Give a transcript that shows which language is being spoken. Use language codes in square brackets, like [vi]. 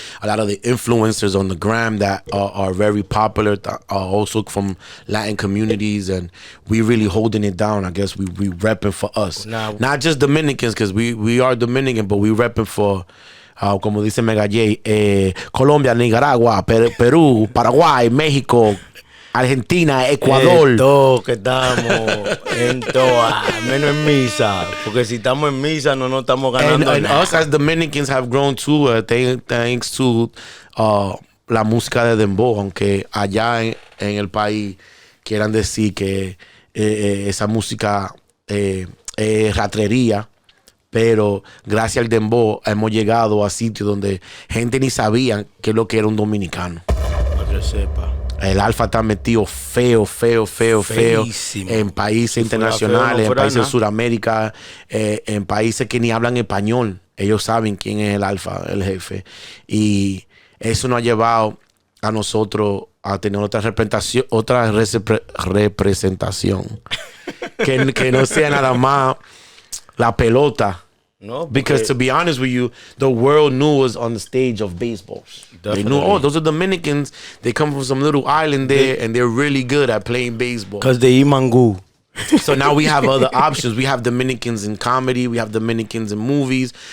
[en] A lot of the influencers on the gram that are very popular are also from Latin communities, and we really holding it down. I guess we repping for us, not just Dominicans, because we are Dominican, but we repping for, [es] como dice Mega J, [en] Colombia, Nicaragua, Peru, Paraguay, Mexico, Argentina, Ecuador. [es] Todo que estamos en toa, menos en misa. Porque si estamos en misa, no estamos ganando [en] and [es] nada. [en] Us as Dominicans have grown too, thanks to [es] la música de Dembow. Aunque allá en el país quieran decir que esa música es ratrería. Pero gracias al Dembow hemos llegado a sitios donde gente ni sabía qué es lo que era un dominicano. Para que sepa. El Alfa está metido feo en países internacionales, en países de Sudamérica, en países que ni hablan español. Ellos saben quién es el Alfa, el jefe. Y eso nos ha llevado a nosotros a tener otra representación. que no sea nada más la pelota. [en] No, because to be honest with you, the world knew us on the stage of baseballs. Definitely. They knew, oh, those are Dominicans. They come from some little island there, and they're really good at playing baseball. Because they eat mango. So now we have other options. We have Dominicans in comedy. We have Dominicans in movies.